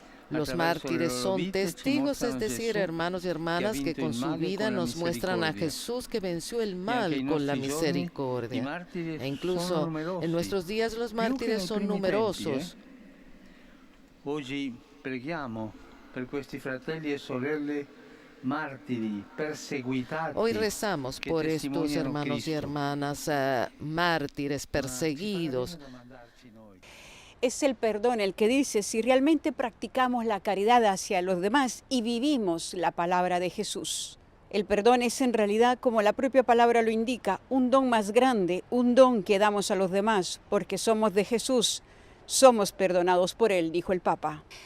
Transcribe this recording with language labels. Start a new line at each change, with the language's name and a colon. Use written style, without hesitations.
Spanish: Los mártires son testigos, es decir, hermanos y hermanas que con su vida nos muestran a Jesús que venció el mal con la misericordia. E incluso en nuestros días los mártires son numerosos.
Italian: Hoy preghiamo per questi fratelli e sorelle martiri, perseguitati.
Spanish: Hoy rezamos por estos hermanos y hermanas mártires perseguidos. Es el perdón el que dice si realmente practicamos la caridad hacia los demás y vivimos la palabra de Jesús. El perdón es en realidad, como la propia palabra lo indica, un don más grande, un don que damos a los demás, porque somos de Jesús, somos perdonados por Él, dijo el Papa.